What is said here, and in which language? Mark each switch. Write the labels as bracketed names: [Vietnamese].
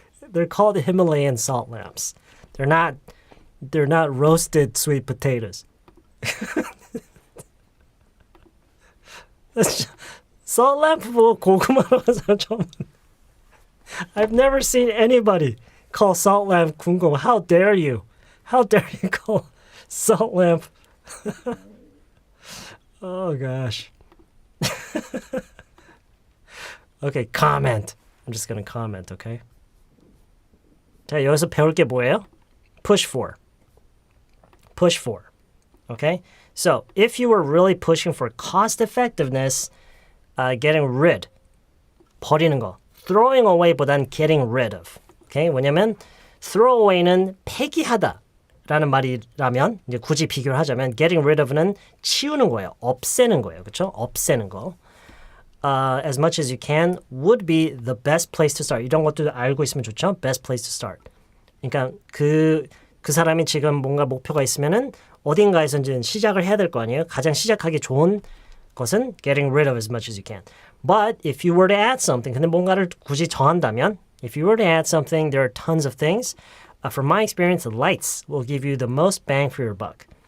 [English] They're called Himalayan salt lamps. They're not roasted sweet potatoes. [Korean] Salt lamp 뭐 고구마로 해서 좀. [English] I've never seen anybody call salt lamp [Korean] 궁금. [English] How dare you? How dare you call salt lamp? Oh gosh. Okay, comment. I'm just gonna comment, okay? [Korean] 자, 여기서 배울 게 뭐예요? [English] Push for. Push for. Okay? So, if you were really pushing for cost effectiveness, getting rid. [Korean] 버리는 거. [English] Throwing away보단 getting rid of. Okay? [Korean] 왜냐면 throw away는 폐기하다. 라는 말이라면 이제 굳이 비교를 하자면 getting rid of는 치우는 거예요. 없애는 거예요. 그렇죠? 없애는 거. [English] As much as you can would be the best place to start. [Korean] 이런 것도 알고 있으면 좋죠. [English] Best place to start. [Korean] 그러니까 그 사람이 지금 뭔가 목표가 있으면은 어딘가에서 이제 시작을 해야 될 거 아니에요. 가장 시작하기 좋은 것은 [English] getting rid of as much as you can. But if you were to add something, [Korean] 근데 뭔가를 굳이 정한다면 [English] if you were to add something, there are tons of things. From my experience, the lights will give you the most bang for your buck.